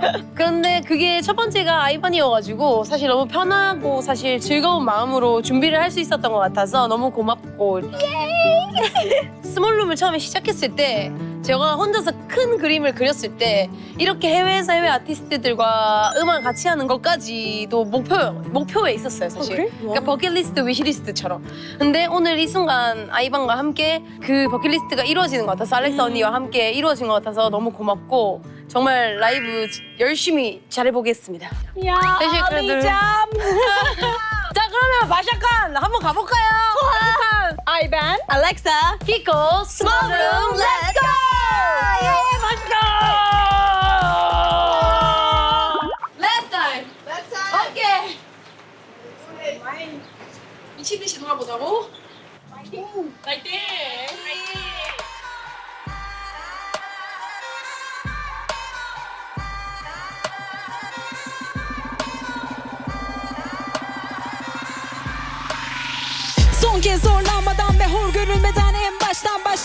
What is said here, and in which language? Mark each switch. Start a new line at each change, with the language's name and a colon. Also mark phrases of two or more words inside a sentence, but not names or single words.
Korean: 그런데 그게 첫 번째가 아이반이어가지고 사실 너무 편하고 사실 즐거운 마음으로 준비를 할 수 있었던 것 같아서 너무 고맙고 스몰룸을 처음에 시작했을 때 제가 혼자서 큰 그림을 그렸을 때 이렇게 해외에서 해외 아티스트들과 음악 같이 하는 것까지도 목표에 있었어요, 사실. 그래? 그러니까 버킷리스트, 위시리스트처럼. 근데 오늘 이 순간 아이반과 함께 그 버킷리스트가 이루어지는 것 같아서 알렉사 언니와 함께 이루어진 것 같아서 너무 고맙고 정말 라이브 열심히 잘해보겠습니다.
Turkish: Ya ağlayacağım.
Korean: 자, 그러면 바샤칸 한번 가볼까요? 바샤칸. Ayben. Alexa, 키코
English: small room, let's go! Last time.
Korean: 오케이. 미친 듯이 놀아보자고. 파이팅.
Turkish: Son kez zorlanmadan ve hor görülmeden en baştan başla.